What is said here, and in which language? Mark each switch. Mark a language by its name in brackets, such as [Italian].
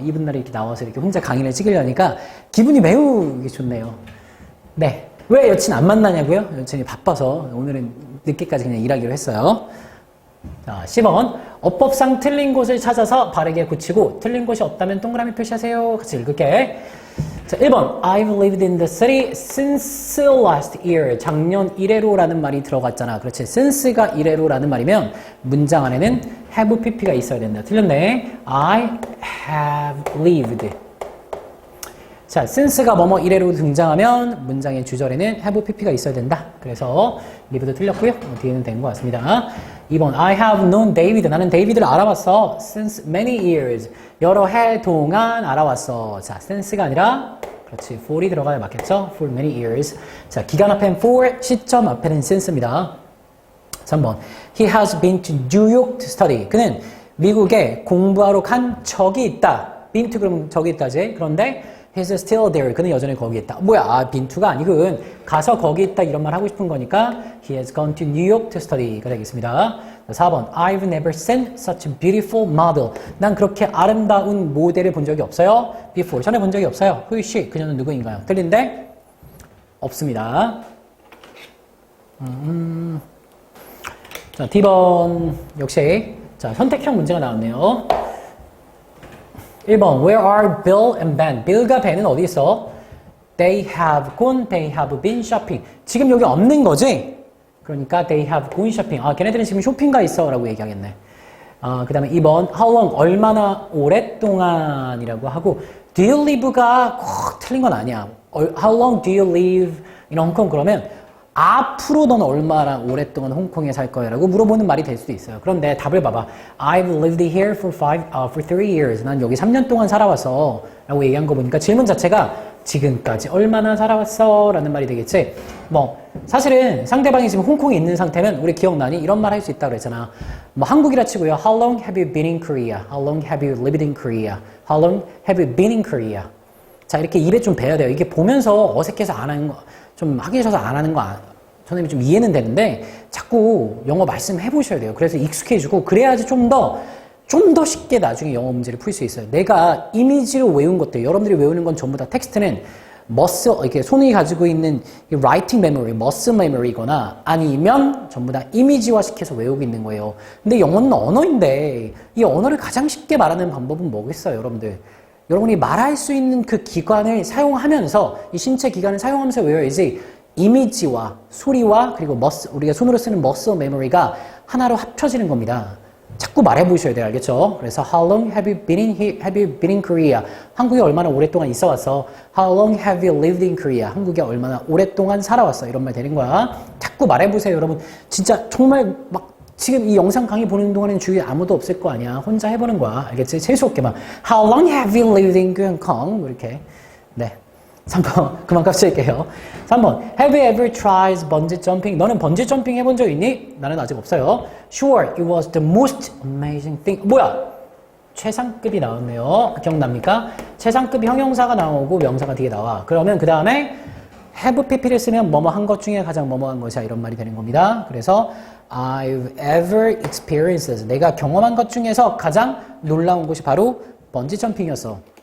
[Korean] 이분 날에 이렇게 나와서 이렇게 혼자 강의를 찍으려니까 기분이 매우 좋네요. 네. 왜 여친 안 만나냐고요? 여친이 바빠서 오늘은 늦게까지 그냥 일하기로 했어요. 자, 10번. 어법상 틀린 곳을 찾아서 바르게 고치고 틀린 곳이 없다면 동그라미 표시하세요. 같이 읽을게. 자, 1번. [English] I've lived in the city since last year. [Korean] 작년 이래로라는 말이 들어갔잖아. 그렇지. since가 이래로라는 말이면 문장 안에는 have pp가 있어야 된다. 틀렸네. [English] I have lived. [Korean] 자, since가 뭐뭐 이래로 등장하면 문장의 주절에는 have pp가 있어야 된다. 그래서 live도 틀렸고요. 뒤에는 된 것 같습니다. 2번. [English] I have known David. [Korean] 나는 데이비드를 알아왔어. [English] Since many years. [Korean] 여러 해 동안 알아왔어. 자, since가 아니라 그렇지. for이 들어가야 맞겠죠? [English] For many years. [Korean] 자, 기간 앞에는 for, 시점 앞에는 since입니다. 3번. [English] He has been to New York to study. [Korean] 그는 미국에 공부하러 간 적이 있다. been to 그러면 적이 있다지. 그런데 [English] He's still there. [Korean] 그는 여전히 거기 있다. 뭐야? been to가 아니군. 가서 거기 있다 이런 말 하고 싶은 거니까 [English] He has gone to New York to study [Korean] 가 되겠습니다. 4번. [English] I've never seen such a beautiful model. [Korean] 난 그렇게 아름다운 모델을 본 적이 없어요. [English] Before. [Korean] 전에 본 적이 없어요. [English] Who is she? [Korean] 그녀는 누구인가요? 틀린데? 없습니다. 자, D번 역시 자, 선택형 문제가 나왔네요. [English] 1번. Where are Bill and Ben? [Korean] Bill과 Ben은 어디 있어? [English] They have gone, they have been shopping. [Korean] 지금 여기 없는 거지? 그러니까 [English] they have gone shopping. [Korean] 걔네들은 지금 쇼핑가 있어 라고 얘기하겠네. 그 다음에 2번. [English] How long? [Korean] 얼마나 오랫동안이라고 하고 [English] Do you live [Korean] 가 꼭 틀린 건 아니야. [English] How long do you live in Hong Kong? [Korean] 그러면 앞으로 넌 얼마나 오랫동안 홍콩에 살 거야? 라고 물어보는 말이 될 수도 있어요. 그런데 답을 봐봐. [English] I've lived here for 3 years. [Korean] 난 여기 3년 동안 살아왔어. 라고 얘기한 거 보니까 질문 자체가 지금까지 얼마나 살아왔어? 라는 말이 되겠지. 사실은 상대방이 지금 홍콩에 있는 상태면 우리 기억나니? 이런 말 할 수 있다고 그랬잖아. 한국이라 치고요. [English] How long have you been in Korea? How long have you lived in Korea? How long have you been in Korea? [Korean] 자, 이렇게 입에 좀 배야 돼요. 이게 보면서 어색해서 안 하는 거, 좀 하기 싫어서 안 하는 거 선생님이 좀 이해는 되는데 자꾸 영어 말씀해 보셔야 돼요. 그래서 익숙해지고 그래야지 좀 더 쉽게 나중에 영어 문제를 풀 수 있어요. 내가 이미지로 외운 것들, 여러분들이 외우는 건 전부 다 텍스트는 이렇게 손이 가지고 있는 [English] writing memory, muscle memory [Korean] 거나 아니면 전부 다 이미지화 시켜서 외우고 있는 거예요. 근데 영어는 언어인데 이 언어를 가장 쉽게 말하는 방법은 뭐겠어요, 여러분들? 여러분이 말할 수 있는 그 기관을 사용하면서 이 신체 기관을 사용하면서 외워야지 이미지와 소리와 그리고 우리가 손으로 쓰는 머슬 메모리가 하나로 합쳐지는 겁니다. 자꾸 말해보셔야 돼요. 알겠죠? 그래서 [English] How long have you been in Korea? [Korean] 한국에 얼마나 오랫동안 있어 왔어? [English] How long have you lived in Korea? [Korean] 한국에 얼마나 오랫동안 살아왔어? 이런 말 되는 거야. 자꾸 말해보세요, 여러분. 진짜 정말 지금 이 영상 강의 보는 동안에는 주위에 아무도 없을 거 아니야. 혼자 해보는 거야. 알겠지? 재수없게만. [English] How long have you lived in Hong Kong? [Korean] 이렇게. 네. 3번. 그만 깝칠게요. 3번. [English] Have you ever tried bungee jumping? [Korean] 너는 번지 점핑 해본 적 있니? 나는 아직 없어요. [English] Sure, it was the most amazing thing. [Korean] 뭐야? 최상급이 나왔네요. 기억납니까? 최상급 형용사가 나오고 명사가 뒤에 나와. 그러면 그 다음에 have pp를 쓰면 뭐뭐 한 것 중에 가장 뭐뭐 한 것이야 이런 말이 되는 겁니다. 그래서 [English] I've ever experienced [Korean] 내가 경험한 것 중에서 가장 놀라운 것이 바로 번지 점핑이었어.